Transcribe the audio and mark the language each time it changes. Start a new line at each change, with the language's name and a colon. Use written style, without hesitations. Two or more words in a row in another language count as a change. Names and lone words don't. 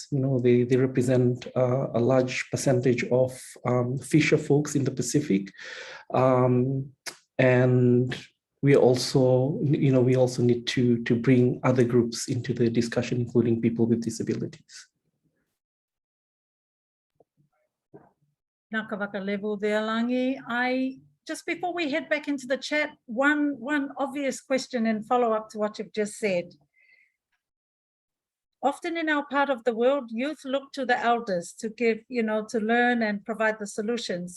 English: They represent a large percentage of fisher folks in the Pacific. And we also need to bring other groups into the discussion, including people with disabilities. Nā ka waka level there, Langi. Just before we head back into the chat, one obvious question and follow up to what you've just said. Often in our part of the world, youth look to the elders to give, to learn and provide the solutions.